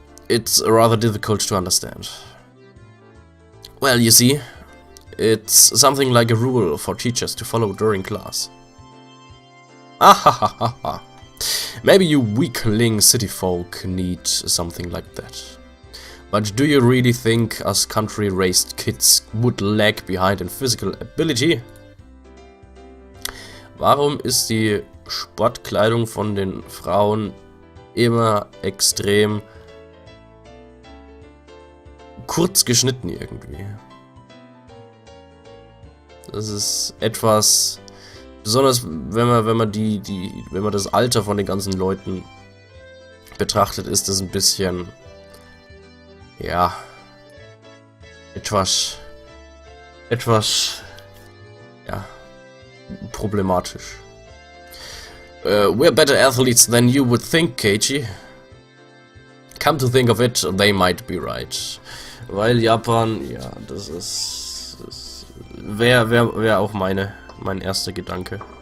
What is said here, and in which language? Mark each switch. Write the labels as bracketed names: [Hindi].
[English] It's rather difficult to understand. Well, you see, it's something like a rule for teachers to follow during class. Ahahaha. Maybe you weakling city folk need something like that. But do you really think us country-raised kids would lag behind in physical ability? [German] Warum ist die Sportkleidung von den Frauen immer extrem kurz geschnitten irgendwie? Das ist etwas, besonders wenn man das Alter von den ganzen Leuten betrachtet, ist das ein bisschen, ja, etwas, ja, problematisch. [English] We're better athletes than you would think, Keiichi. Come to think of it, they might be right. [German] Weil Japan, ja, das wäre auch mein erster Gedanke.